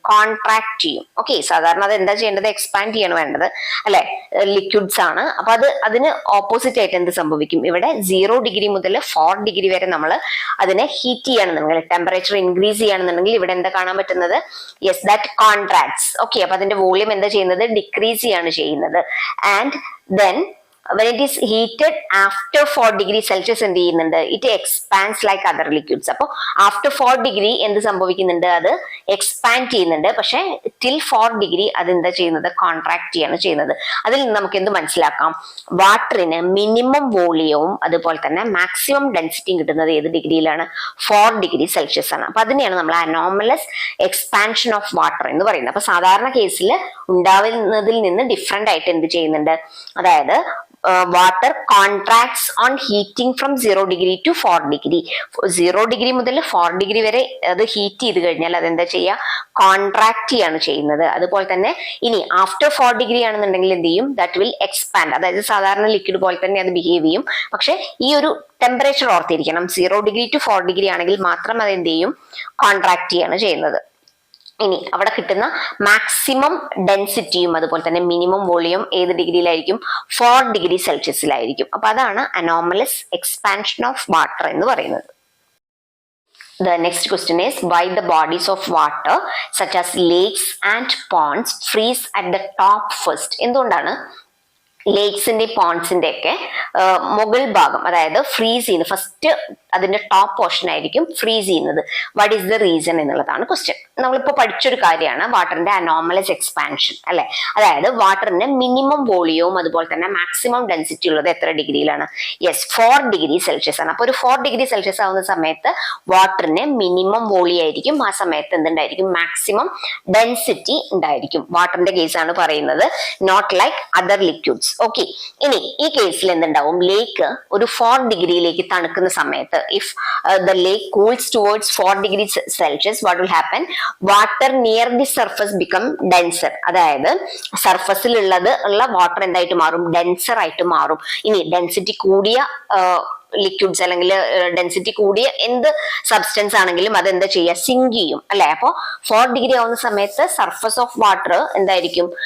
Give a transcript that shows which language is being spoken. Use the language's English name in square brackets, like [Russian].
[Malayalam] Contract ചെയ്യും. Okay, സാധാരണ അത് എന്താ ചെയ്യേണ്ടത്? എക്സ്പാൻഡ് ചെയ്യാണ് വേണ്ടത് അല്ലെ. ലിക്വിഡ്സ് ആണ്. അപ്പൊ അതിന് ഓപ്പോസിറ്റ് ആയിട്ട് എന്ത് സംഭവിക്കും? ഇവിടെ 0 ഡിഗ്രി മുതൽ 4 ഡിഗ്രി വരെ നമ്മൾ അതിനെ ഹീറ്റ് ചെയ്യുകയാണെന്നുണ്ടെങ്കിൽ, ടെമ്പറേച്ചർ ഇൻക്രീസ് ചെയ്യുകയാണെന്നുണ്ടെങ്കിൽ ഇവിടെ എന്താ കാണാൻ പറ്റുന്നത്? [English] Yes, that contracts. [Malayalam] ഓക്കെ, അപ്പൊ അതിന്റെ വോളിയം എന്താ ചെയ്യുന്നത്? ഡിക്രീസ് ചെയ്യാണ് ചെയ്യുന്നത്. [English] and then when it is heated after 4 degree Celsius [Malayalam] എന്ത് ചെയ്യുന്നുണ്ട്? [English] it expands like other liquids. [Malayalam] അപ്പോൾ after 4 degree എന്ത് സംഭവിക്കുന്നുണ്ട്? അത് എക്സ്പാൻഡ് ചെയ്യുന്നുണ്ട്. പക്ഷെ till 4 degree അത് എന്താ ചെയ്യുന്നത്? കോൺട്രാക്ട് ചെയ്യാണ് ചെയ്യുന്നത്. അതിൽ നിന്ന് നമുക്ക് എന്ത് മനസ്സിലാക്കാം? വാട്ടറിന് മിനിമം വോളിയവും അതുപോലെ തന്നെ മാക്സിമം ഡെൻസിറ്റിയും കിട്ടുന്നത് ഏത് ഡിഗ്രിയിലാണ്? 4 ഡിഗ്രി സെൽഷ്യസ് ആണ്. അപ്പൊ അതിനെയാണ് നമ്മൾ അനോമലസ് എക്സ്പാൻഷൻ ഓഫ് വാട്ടർ എന്ന് പറയുന്നത്. അപ്പൊ സാധാരണ കേസിൽ ഉണ്ടാവുന്നതിൽ നിന്ന് ഡിഫറെന്റ് ആയിട്ട് എന്ത് ചെയ്യുന്നുണ്ട്? [English] അതായത് water contracts on heating from 0 degree to 4 degree. [Malayalam] 0 degree മുതൽ 4 degree വരെ അത് ഹീറ്റ് ചെയ്ത് കഴിഞ്ഞാൽ അതെന്താ ചെയ്യുക? കോൺട്രാക്ട് ചെയ്യാണ് ചെയ്യുന്നത്. അതുപോലെ തന്നെ ഇനി ആഫ്റ്റർ 4 ഡിഗ്രി ആണെന്നുണ്ടെങ്കിൽ എന്ത് ചെയ്യും? [English] That will expand. [Malayalam] അതായത് സാധാരണ ലിക്വിഡ് പോലെ തന്നെ അത് ബിഹേവ് ചെയ്യും. പക്ഷെ ഈ ഒരു ടെമ്പറേച്ചർ ഓർത്തിരിക്കണം. 0 ഡിഗ്രി ടു 4 ഡിഗ്രി ആണെങ്കിൽ മാത്രം അത് എന്ത് ചെയ്യും? കോൺട്രാക്ട് ചെയ്യാണ് ചെയ്യുന്നത്. ഇനി അവിടെ കിട്ടുന്ന മാക്സിമം ഡെൻസിറ്റിയും അതുപോലെ തന്നെ മിനിമം വോളിയം ഏത് ഡിഗ്രിയിലായിരിക്കും? 4 ഡിഗ്രി സെൽഷ്യസിലായിരിക്കും. അപ്പൊ അതാണ് അനോമലസ് എക്സ്പാൻഷൻ ഓഫ് വാട്ടർ എന്ന് പറയുന്നത്. [English] The next question is, why the bodies of water such as lakes and ponds freeze at the top first? [Malayalam] എന്തുകൊണ്ടാണ് ലേക്സിന്റെ പോൺസിന്റെ ഒക്കെ മുകൾ ഭാഗം അതായത് ഫ്രീസ് ചെയ്യുന്നത്? ഫസ്റ്റ് അതിന്റെ ടോപ്പ് പോർഷൻ ആയിരിക്കും ഫ്രീസ് ചെയ്യുന്നത്. [English] what is the reason [Malayalam] എന്നുള്ളതാണ് ക്വസ്റ്റ്യൻ. നമ്മളിപ്പോ പഠിച്ചൊരു കാര്യമാണ് വാട്ടറിന്റെ അനോമലസ് എക്സ്പാൻഷൻ അല്ലെ. അതായത് വാട്ടറിന്റെ മിനിമം വോളിയവും അതുപോലെ തന്നെ മാക്സിമം ഡെൻസിറ്റി ഉള്ളത് എത്ര ഡിഗ്രിയിലാണ്? യെസ്, 4 ഡിഗ്രി സെൽഷ്യസ് ആണ്. അപ്പൊ ഒരു 4 ഡിഗ്രി സെൽഷ്യസ് ആവുന്ന സമയത്ത് വാട്ടറിന് മിനിമം വോളിയം ആയിരിക്കും. ആ സമയത്ത് എന്തുണ്ടായിരിക്കും? മാക്സിമം ഡെൻസിറ്റി ഉണ്ടായിരിക്കും. വാട്ടറിന്റെ കേസാണ് പറയുന്നത്, [English] Not like other liquids. [Malayalam] Okay, ഇനി ഈ കേസിൽ എന്തുണ്ടാവും? ലേക്ക് ഒരു 4 ഡിഗ്രിയിലേക്ക് തണുക്കുന്ന സമയത്ത് [English] if the lake cools towards 4 degrees Celsius, what will happen? Water near the surface become denser. [Malayalam] അതായത് സർഫസിൽ ഉള്ള വാട്ടർ എന്തായിട്ട് മാറും? ഡെൻസർ ആയിട്ട് മാറും. ഇനി ഡെൻസിറ്റി കൂടിയ ലിക്വിഡ്സ് അല്ലെങ്കിൽ ഡെൻസിറ്റി കൂടിയ എന്ത് സബ്സ്റ്റൻസ് ആണെങ്കിലും അത് എന്താ ചെയ്യുക? സിങ്ക് ചെയ്യും അല്ലെ. അപ്പൊ 4 ഡിഗ്രി ആവുന്ന സമയത്ത് സർഫസ് ഓഫ് വാട്ടർ എന്തായിരിക്കും?